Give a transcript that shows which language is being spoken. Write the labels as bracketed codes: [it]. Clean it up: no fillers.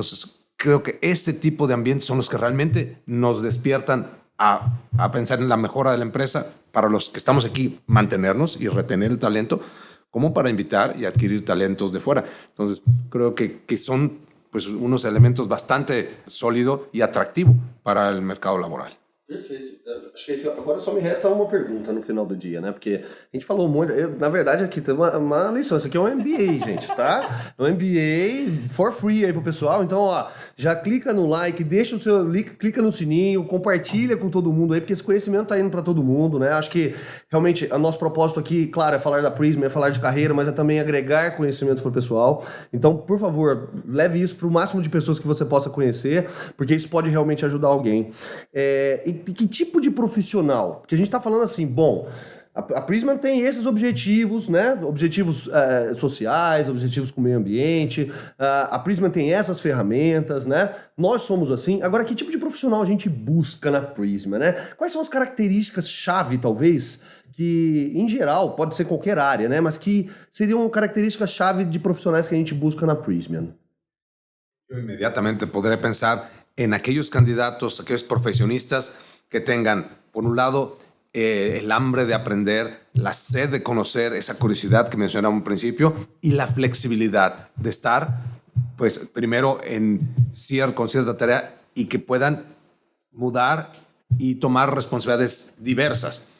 [es] Entonces, creo que este tipo de ambientes son los que realmente nos despiertan a pensar en la mejora de la empresa, para los que estamos aquí, mantenernos y retener el talento, como para invitar y adquirir talentos de fuera. Entonces, creo que son pues, unos elementos bastante sólidos y atractivos para el mercado laboral. [pt] Perfeito. Acho que agora só me resta uma pergunta no final do dia, né? Porque a gente falou muito. Na verdade, aqui tem uma lição. Isso aqui é um MBA, gente, tá? É um MBA [en] for free [pt] aí pro pessoal. Então, ó, já clica no like, deixa o seu clica no sininho, compartilha com todo mundo aí, porque esse conhecimento tá indo para todo mundo, né? Acho que realmente o nosso propósito aqui, claro, é falar da Prysmian, é falar de carreira, mas é também agregar conhecimento pro pessoal. Então, por favor, leve isso pro máximo de pessoas que você possa conhecer, porque isso pode realmente ajudar alguém. E que tipo de profissional? Porque a gente está falando assim, bom, a Prysmian tem esses objetivos, né? Objetivos sociais, objetivos com o meio ambiente, a Prysmian tem essas ferramentas, né? Nós somos assim. Agora, que tipo de profissional a gente busca na Prysmian, né? Quais são as características-chave, talvez, que, em geral, pode ser qualquer área, né? Mas que seriam características-chave de profissionais que a gente busca na Prysmian? [es] Yo inmediatamente podré pensar en aquellos candidatos, aquellos profesionistas que tengan, por un lado, el hambre de aprender, la sed de conocer, esa curiosidad que mencionaba al principio, y la flexibilidad de estar, pues, primero con cierta tarea, y que puedan mudar y tomar responsabilidades diversas.